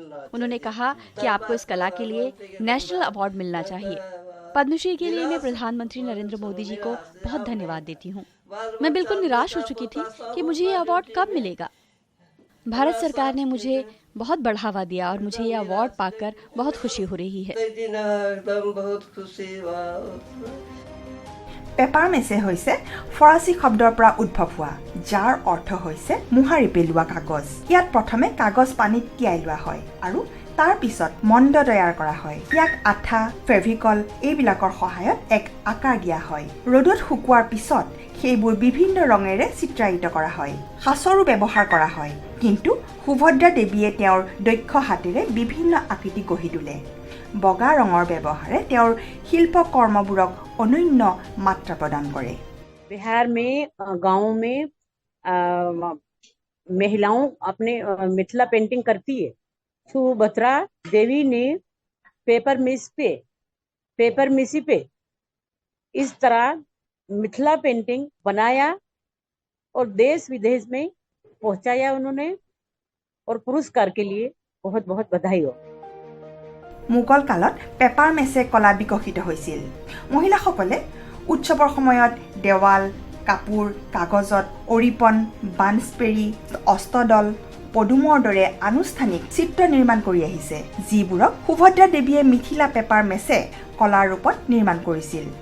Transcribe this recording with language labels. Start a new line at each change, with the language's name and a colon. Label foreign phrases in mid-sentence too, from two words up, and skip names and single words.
Hindi: उन्होंने कहा कि आपको इस कला के लिए
English: national award
Hindi: मिलना चाहिए। पद्मश्री के लिए मैं प्रधानमंत्री नरेंद्र मोदी जी को बहुत धन्यवाद देती हूँ। मैं बिल्कुल निराश हो चुकी थी कि मुझे ये अवार्ड कब मिलेगा। भारत सरकार ने मुझे बहुत बढ़ावा दिया और मुझे ये अवार्ड पाकर बहुत खुशी हो रही है।
English: paper mache
Assamese: হৈছে ফৰাচী শব্দৰ পৰা উদ্ভৱ হোৱা, যাৰ অৰ্থ হৈছে মোহাৰি পেলোৱা কাগজ। ইয়াত প্ৰথমে কাগজ পানীত তিয়াই লোৱা হয় আৰু তাৰ পিছত মণ্ড তৈয়াৰ কৰা হয়। ইয়াক আঠা, ফেভিকল এইবিলাকৰ সহায়ত এক আকাৰ দিয়া হয়। ৰ'দত শুকোৱাৰ পিছত সেইবোৰ বিভিন্ন ৰঙেৰে চিত্ৰায়িত কৰা হয়। সাঁচৰো ব্যৱহাৰ কৰা হয়, কিন্তু সুভদ্ৰা দেৱীয়ে তেওঁৰ দক্ষ হাতেৰে বিভিন্ন আকৃতি গঢ়ি তোলে। বগা ৰঙৰ ব্যৱহাৰে তেওঁৰ শিল্পকৰ্মবোৰক অনন্য মাত্ৰা প্ৰদান কৰে।
Hindi: बिहार में गाँव में महिलाओं अपने मिथिला पेंटिंग करती है। सुभद्रा देवी ने
English: paper mache
Hindi: पे इस तरह मिथिला पेंटिंग बनाया और देश विदेश में पहुंचाया उन्होंने, और पुरस्कार के लिए बहुत बहुत बधाई हो।
Assamese: মোগল কালত
English: paper mache
Assamese: কলা বিকশিত হৈছিল। মহিলাসকলে উৎসৱৰ সময়ত দেৱাল, কাপোৰ, কাগজত অৰিপন, বানস্পেৰি, অস্তদল, পদুমৰ দৰে আনুষ্ঠানিক চিত্ৰ নিৰ্মাণ কৰি আহিছে, যিবোৰক সুভদ্ৰা দেৱীয়ে মিথিলা
English: paper mache
Assamese: কলাৰ ৰূপত নিৰ্মাণ কৰিছিল।